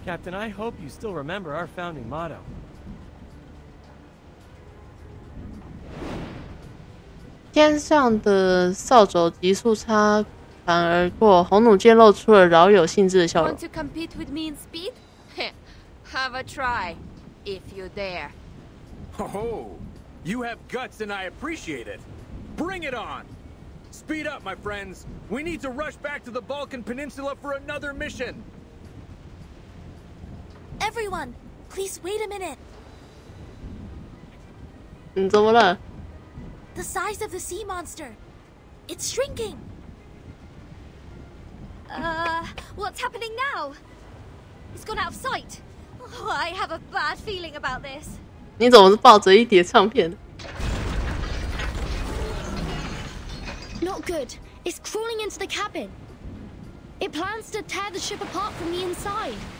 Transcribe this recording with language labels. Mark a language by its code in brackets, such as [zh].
[en] Captain, I hope you still remember our founding motto. [zh] 天上的扫帚急速擦船而过，红弩箭露出了饶有兴致的笑容。 [en] Want to compete with me in speed? Have a try, if you dare. Oh, you have guts and I appreciate it. Bring it on! Speed up, my friends. We need to rush back to the Balkan Peninsula for another mission. Everyone, please wait a minute. [zh] 怎么了？ [en] The size of the sea monster. It's shrinking. What's happening now? It's gone out of sight. Oh, I have a bad feeling about this. [zh] 你怎么是抱着一叠唱片？ [en] Not good. It's crawling into the cabin. It plans to tear the ship apart from the inside.